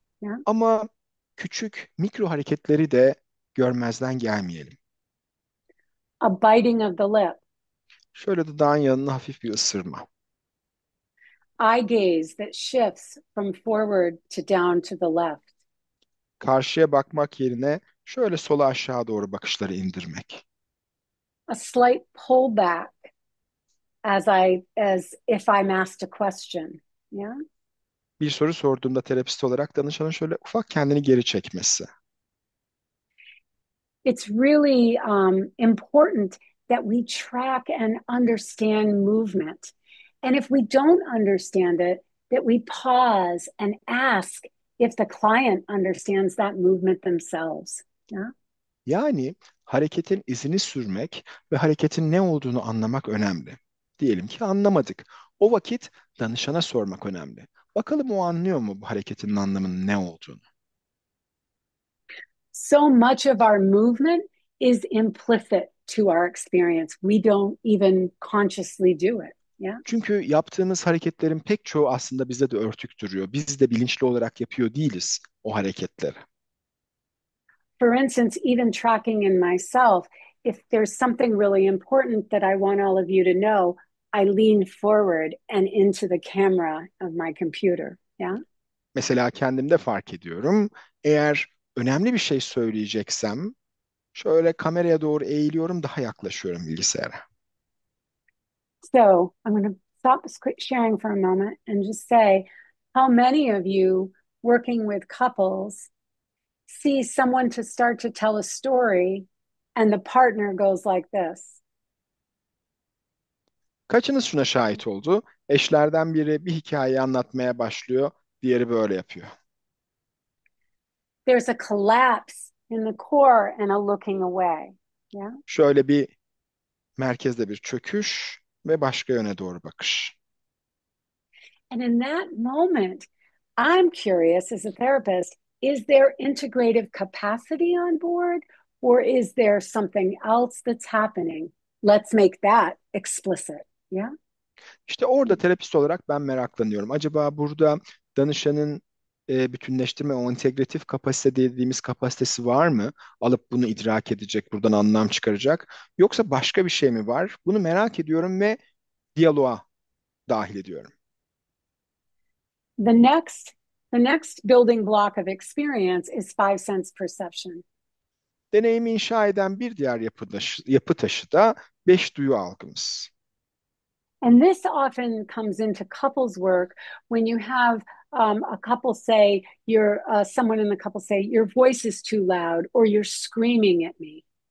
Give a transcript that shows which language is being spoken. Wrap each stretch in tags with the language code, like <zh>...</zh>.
<en>Yeah?</en> <tr>Ama küçük mikro hareketleri de görmezden gelmeyelim.</tr> <en>A biting of the lip,</en> <tr>Şöyle dudağın yanına hafif bir ısırma.</tr> <en>eye gaze that shifts from forward to down to the left.</en> <tr>Karşıya bakmak yerine şöyle sola aşağı doğru bakışları indirmek.</tr> <en>A slight pullback as if I'm asked a question. Yeah?</en> <tr>Bir soru sorduğumda terapist olarak danışanın şöyle ufak kendini geri çekmesi.</tr> <en>It's really important that we track and understand movement. And if we don't understand it, that we pause and ask if the client understands that movement themselves. Yeah?</en> <tr>Yani hareketin izini sürmek ve hareketin ne olduğunu anlamak önemli. Diyelim ki anlamadık. O vakit danışana sormak önemli. Bakalım o anlıyor mu bu hareketin anlamının ne olduğunu?</tr> <en>So much of our movement is implicit to our experience. We don't even consciously do it. Yeah.</en> <tr>Çünkü yaptığımız hareketlerin pek çoğu aslında bize de örtük duruyor. Biz de bilinçli olarak yapıyor değiliz o hareketleri.</tr> <en>For instance, even tracking in myself, if there's something really important that I want all of you to know, I lean forward and into the camera of my computer. Yeah.</en> <tr>Mesela kendimde fark ediyorum. Eğer önemli bir şey söyleyeceksem şöyle kameraya doğru eğiliyorum, daha yaklaşıyorum bilgisayara.</tr> <en>So I'm going to stop sharing for a moment and just say how many of you working with couples see someone to start to tell a story and the partner goes like this.</en> <tr>Kaçınız şuna şahit oldu? Eşlerden biri bir hikayeyi anlatmaya başlıyor, diğeri böyle yapıyor.</tr> <en>There's a collapse in the core and a looking away. Yeah.</en> <tr>Şöyle bir merkezde bir çöküş ve başka yöne doğru bakış.</tr> <en>And in that moment, I'm curious as a therapist, is there integrative capacity on board or is there something else that's happening? Let's make that explicit. Yeah.</en> <tr>İşte orada terapist olarak ben meraklanıyorum. Acaba burada danışanın bütünleştirme, o integratif kapasite dediğimiz kapasitesi var mı? Alıp bunu idrak edecek, buradan anlam çıkaracak. Yoksa başka bir şey mi var? Bunu merak ediyorum ve diyaloğa dahil ediyorum.</tr> <en>The next the next building block of experience is five sense perception.</en> <tr>Deneyimi inşa eden bir diğer yapı taşı da beş duyu algımız.</tr> <en>And this often comes into couples work when you have a couple say someone in the couple say your voice is too loud or you're screaming at me.</en>